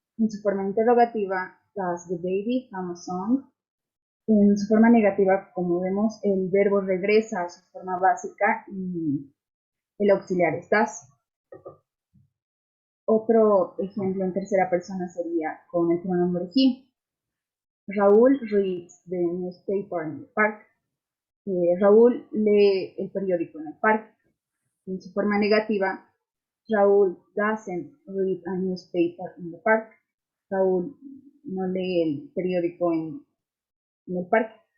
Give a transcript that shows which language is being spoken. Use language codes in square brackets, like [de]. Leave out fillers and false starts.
[es] En su forma interrogativa, [en] does the baby hum a song? [es] En su forma negativa, como vemos, el verbo regresa a su forma básica y el auxiliar es does. Otro ejemplo en tercera persona sería con el pronombre he. [en] Raúl reads the newspaper in the park. [es] Raúl lee el periódico en el parque. En su forma negativa, [en] Raúl doesn't read a newspaper in the park. [es] Raúl no lee el periódico en el parque.